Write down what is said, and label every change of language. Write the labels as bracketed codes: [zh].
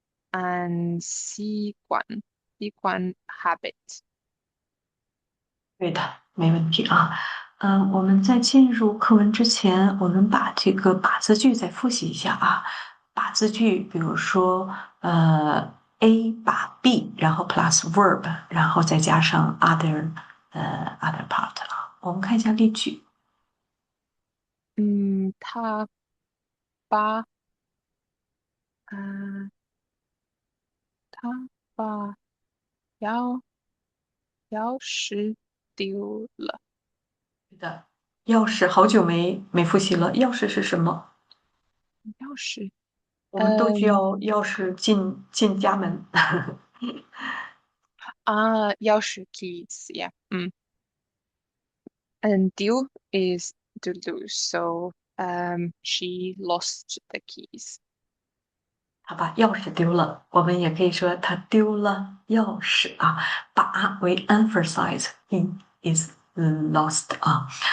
[en] and 习惯 habit。 [zh] 对的，没问题啊。我们在进入课文之前，我们把这个把字句再复习一下啊。把字句，比如说A 把 B，然后 [en] plus verb， [zh] 然后再加上 [en] other part [zh] 啊。我们看一下例句。他把呃他把钥匙丢了。对的，钥匙好久没复习了。钥匙是什么？钥匙，我们都需嗯要钥匙进家门。 [en] 钥匙 keys，yeah，and丢 is to lose, so she lost the keys。 [zh] 好吧，钥匙丢了，我们也可以说他丢了钥匙啊。把为 [en] emphasize，he is lost 啊。